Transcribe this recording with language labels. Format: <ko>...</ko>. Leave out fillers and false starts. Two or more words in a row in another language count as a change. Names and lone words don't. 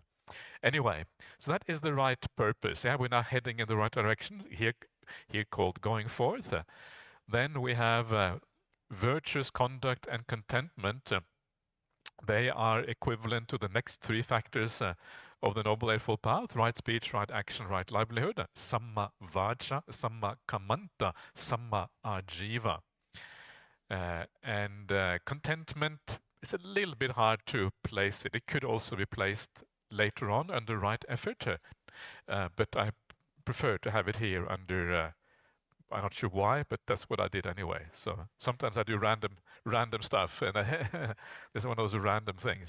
<en>Anyway, so that is the right purpose. Yeah, we're now heading in the right direction here called going forth. Then we have virtuous conduct and contentment. They are equivalent to the next three factors of the Noble Eightfold Path: right speech, right action, right livelihood.</en> <pi>Samma vaca, samma kammanta, samma ajiva.</pi> <en>Contentment is a little bit hard to place it. It could also be placed later on under right effort, but I prefer to have it here under, I'm not sure why, but that's what I did anyway. So sometimes I do random stuff, and this is one of those random things.</en>